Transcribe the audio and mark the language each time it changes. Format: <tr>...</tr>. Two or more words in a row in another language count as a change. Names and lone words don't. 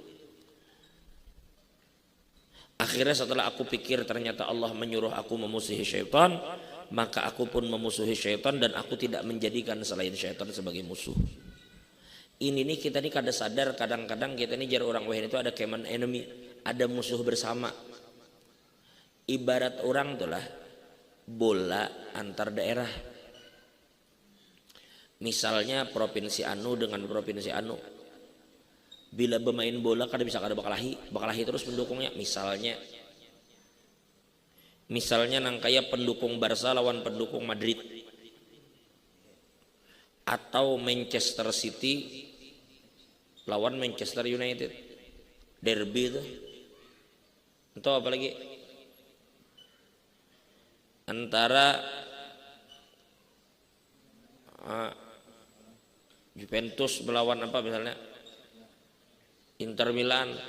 <id>Akhirnya setelah aku pikir ternyata Allah menyuruh aku memusuhi syaitan, maka aku pun memusuhi syaitan dan aku tidak menjadikan selain syaitan sebagai musuh.</id> <bjn>Ini nih kita nih kada sadar kadang-kadang kita nih jar orang wahid itu ada</bjn> <en>common enemy,</en> <bjn>ada musuh bersama. Ibarat orang tuh lah bola antar daerah. Misalnya provinsi anu dengan provinsi anu. Bila bermain bola kada bisa kada bakalahi terus pendukungnya. Misalnya nang kayak pendukung Barca lawan pendukung Madrid. Atau Manchester City lawan Manchester United, derby itu. Atau apa lagi? Antara Juventus melawan apa misalnya Inter Milan.</bjn>